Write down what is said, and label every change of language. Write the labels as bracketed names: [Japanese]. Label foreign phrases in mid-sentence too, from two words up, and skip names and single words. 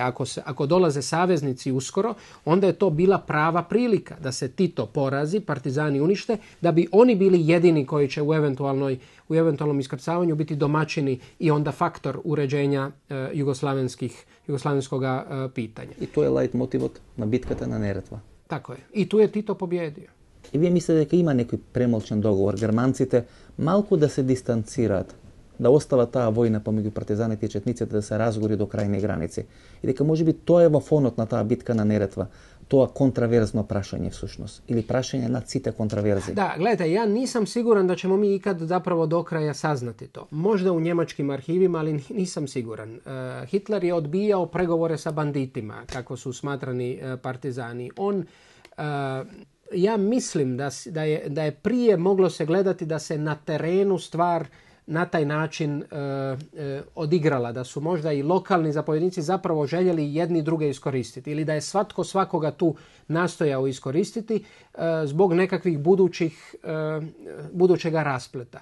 [Croatian] Ako dolaze saveznici uskoro, onda je to bila prava prilika da se Tito porazi, partizani unište, da bi oni bili jedini koji će u eventualnom iskrcavanju biti domaćini i onda faktor uređenja jugoslavenskog pitanja. [Macedonian] И тоа е лајт мотивот на битката на Неретва. [Croatian] Tako je. I tu je Tito pobjedio. [Macedonian] И вие мислите дека има некој премолчен договор, германците малку да се дистанцираат, да остават таа војна помеѓу партизаните и четниците да се разгори до крајни граници. И дека можеби тоа е во фонот на таа битка на Неретва, тоа контраверзно прашање всушност, или прашање над сите контраверзи. [Croatian] Da, gledajte, ja nisam siguran da ćemo mi ikad zapravo do kraja saznati to. Možda u njemačkim arhivima, ali nisam siguran. Hitler je odbijao pregovore sa banditima, kako su smatrani partizani. Ja mislim da je prije moglo se gledati da se na terenu stvar na taj način odigrala, da su možda i lokalni zapovjednici zapravo željeli jedni druge iskoristiti ili da je svatko svakoga tu nastojao iskoristiti zbog nekakvih budućega raspleta.